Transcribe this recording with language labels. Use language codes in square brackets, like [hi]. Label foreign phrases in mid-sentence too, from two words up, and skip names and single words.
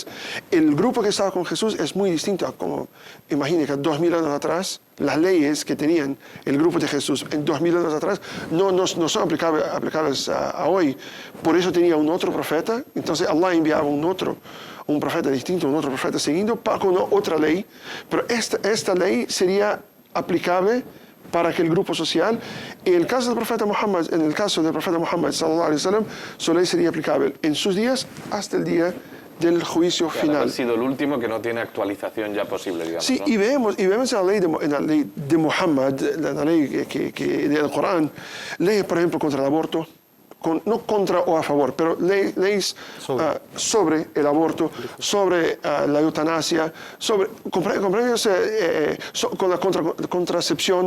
[es] El grupo que estaba con Jesús es muy distinto a como, imagínate, que 2000 años atrás, las leyes que tenían el grupo de Jesús en 2000 años atrás no son aplicables a hoy. Por eso tenía un otro profeta, entonces Allah enviaba un profeta distinto, un otro profeta siguiendo con otra ley, pero esta ley sería aplicable para que el grupo social, en el caso del profeta Muhammad, [ar] صلى الله عليه وسلم, [es] su ley sería aplicable en sus días hasta el día del juicio final. Ha sido el último que no tiene actualización ya posible, digamos. Sí, ¿no? y vemos en la ley de Muhammad, la ley del Corán, leyes, por ejemplo, contra el aborto, no contra o a favor, pero leyes sobre el aborto, sobre la eutanasia, con la contracepción,